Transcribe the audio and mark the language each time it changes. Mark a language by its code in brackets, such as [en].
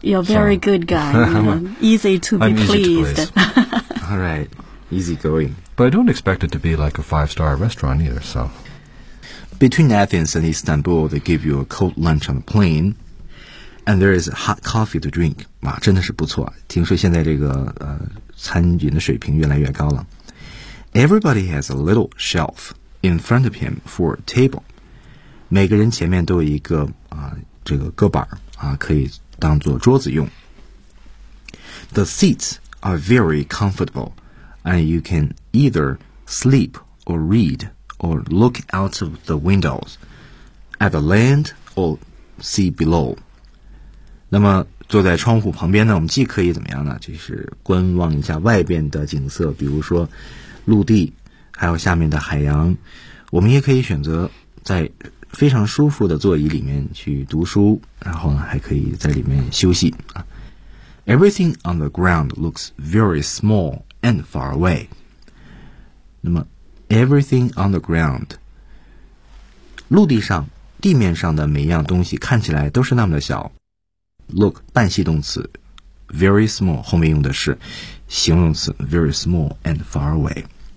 [en] You're a very good guy. easy to be pleased. All right. Easy going. But I don't expect it to be like a five-star restaurant either, so. Between Athens and Istanbul, they give you a cold lunch on the plane, and there is hot coffee to drink. [zh] 哇、啊、真的是不错。听说现在这个、餐饮的水平越来越高了。 [en] Everybody has a little shelf. In front of him for a table. [zh] 每个人前面都有一个、这个搁板、可以当做桌子用。 [en] The seats are very comfortable, and you can either sleep or read or look out of the windows at the land or sea below. [zh] 那么坐在窗户旁边呢，我们既可以怎么样呢？就是观望一下外边的景色，比如说陆地。还有下面的海洋，我们也可以选择在非常舒服的座椅里面去读书，然后呢，还可以在里面休息。 [en] Everything on the ground looks very small and far away. [zh] 那么 ， [en] everything on the ground， [zh] 陆地上、地面上的每一样东西看起来都是那么的小。 [en] Look 半系动词 ，very small [zh] 后面用的是形容词 [en] ，very small and far away。